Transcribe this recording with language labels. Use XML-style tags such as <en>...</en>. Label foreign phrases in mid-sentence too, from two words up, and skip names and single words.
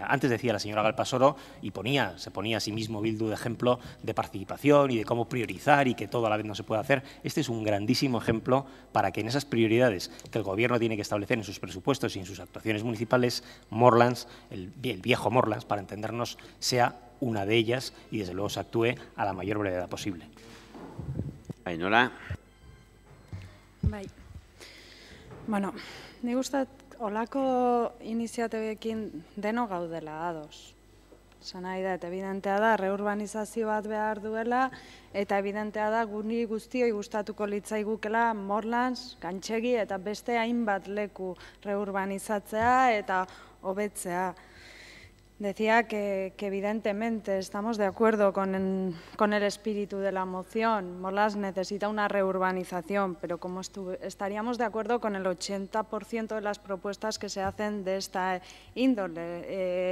<es>Antes decía la señora Galpasoro, y se ponía a sí mismo Bildu de ejemplo de participación y de cómo priorizar y que todo a la vez no se puede hacer. Este es un grandísimo ejemplo para que en esas prioridades que el Gobierno tiene que establecer en sus presupuestos y en sus actuaciones municipales, Morlans, el viejo Morlans, para entendernos, sea una de ellas y desde luego se actúe a la mayor brevedad posible. Ainhoa.</es> <eu>Bai. Bueno, nik uste olako iniziatibekin deno gaudela ados. Esan nahi da, eta evidentea da, reurbanizazio bat behar duela, eta evidentea da, guni guztioi gustatuko litzaigukela Morlans, Gantxegi eta beste hainbat leku reurbanizatzea eta hobetzea.</eu> <es>Decía que evidentemente estamos de acuerdo con el espíritu de la moción. Morlans necesita una reurbanización, pero como estaríamos de acuerdo con el 80% de las propuestas que se hacen de esta índole.</es>